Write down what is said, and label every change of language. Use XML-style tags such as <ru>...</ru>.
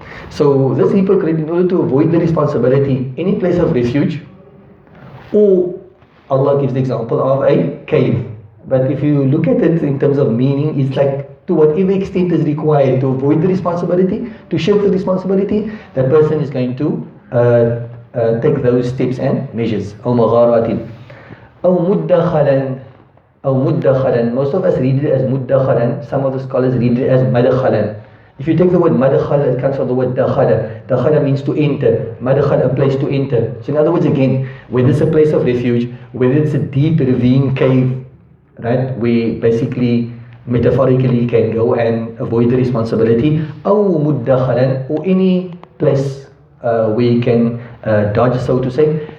<en>So this hypocrite, in order to avoid the responsibility, any place of refuge, or Allah gives the example of a cave. But if you look at it in terms of meaning, it's like to whatever extent is required to avoid the responsibility, to shift the responsibility, that person is going to take those steps and measures.</en> <ar>أو مغارات أو مدخلا أو مدخلا.</ar> <en>Most of us read it as مدخلا. Some of the scholars read it as مدخلا. If you take the word madkhal, it comes from the word dakhala. Dakhala means to enter. Madkhal, a place to enter. So in other words, again, whether it's a place of refuge, whether it's a deep ravine cave, right, we basically metaphorically can go and avoid the responsibility,</en> <ar>أو مدخلا,</ar> <en>or any place we can dodge, so to say.</en>